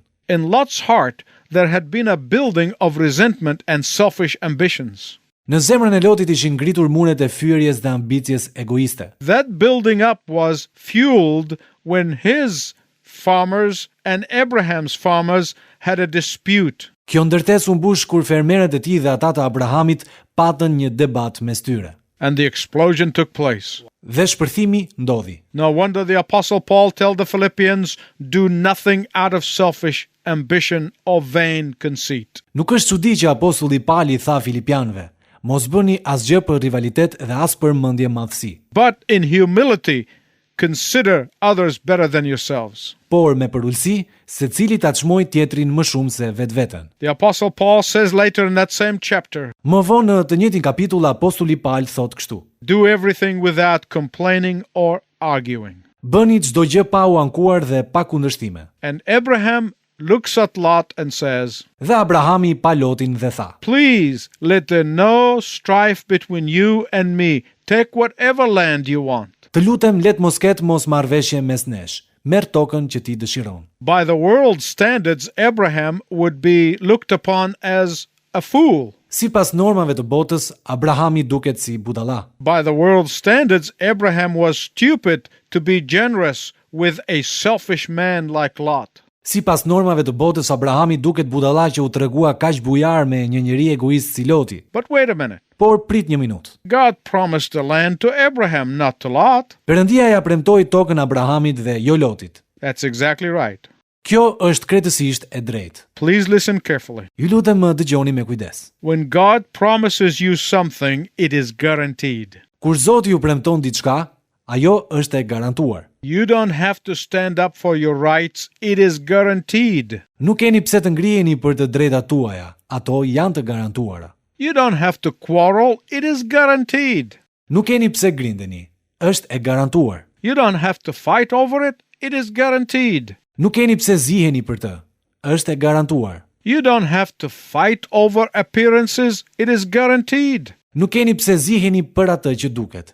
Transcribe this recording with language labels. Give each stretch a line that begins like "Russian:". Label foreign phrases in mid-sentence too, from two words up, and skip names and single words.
English: In Lot's heart, there had been a building of resentment and selfish ambitions.
Albanian: Në zemrën e Lotit ishin ngritur muret e fyerjes dhe ambicjes egoiste.
English: That building up was fueled when his farmers and Abraham's farmers had a dispute.
Albanian: Kjo ndërtesë u mbush kur fermerët e tij dhe ata të Abrahamit patën një debat mes tyre.
English: And the explosion took place.
Albanian: Dhe shpërthimi ndodhi.
English: No wonder the Apostle Paul told the Philippians, do nothing out of selfish ambition or vain conceit.
Albanian: Nuk është çudi që apostulli Pali tha Filipianëve, mos bëni asgjë për rivalitet dhe as për mendje madhësi.
English: But in humility, consider others better than yourselves.
Albanian: Por me përulësi, secili ta çmoj tjetrin më shumë se vetveten.
English: The Apostle Paul says later in that same chapter,
Albanian: Më vonë në të njëjtin kapitull apostulli Paul thot kështu:
English: do everything without complaining or arguing.
Albanian: Bëni çdo gjë pa u ankuar dhe pa kundërshtime.
English: And Abraham looks at Lot and says,
Albanian: Dhe Abrahami pa Lotin dhe tha:
English: please let there no strife between you and me. Take whatever land you want.
Albanian: Të lutem let mos ketë mos marrëveshje mes nesh. Merr tokën që ti dëshiron.
English: By the world's standards, Abraham would be looked upon as a fool.
Albanian: Sipas normave të botës, Abrahami duket si budalla.
English: By the world's standards, Abraham was stupid to be generous with a selfish man like Lot.
Albanian: Sipas normave të botës, Abrahami duket budalla që u tregua kaq bujar me një njeri egoist si Loti.
English: But wait a minute.
Albanian: Por prit një minutë.
English: God promised the land to Abraham, not to Lot.
Albanian: Perëndia ja premtoi tokën Abrahamit dhe jo Lotit.
English: That's exactly right.
Albanian: Kjo është krejtësisht e drejtë.
English: Please listen carefully.
Albanian: Ju lutem më dëgjoni me kujdes.
English: When God promises you something, it is guaranteed.
Albanian: Kur Zoti ju premton diçka, ajo është e garantuar.
English: You don't have to stand up for your rights. It is guaranteed.
Albanian: Nuk keni pse të ngriheni për të drejtat tuaja. Ato janë të garantuara.
English: You don't have to quarrel. It is guaranteed.
Albanian: Nuk keni pse grindeni. Është e garantuar.
English: You don't have to fight over it. It is guaranteed.
Albanian: Nuk keni pse ziheni për të. Është e garantuar.
English: You don't have to fight over appearances. It is guaranteed.
Albanian: Nuk keni pse ziheni për atë që duket.